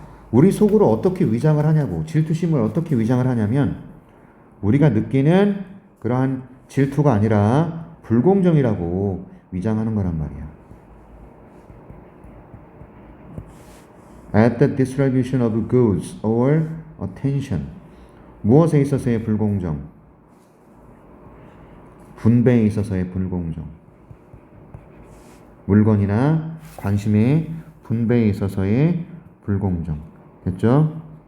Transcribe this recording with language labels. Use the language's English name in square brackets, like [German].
[Korean] 우리 속으로 어떻게 위장을 하냐고. 질투심을 어떻게 위장을 하냐면 우리가 느끼는 그러한 질투가 아니라 불공정이라고 위장하는 거란 말이야. [English] At the distribution of goods or attention. [Korean] 무엇에 있어서의 불공정? 분배에 있어서의 불공정. 물건이나 관심의 분배에 있어서의 불공정. 됐죠?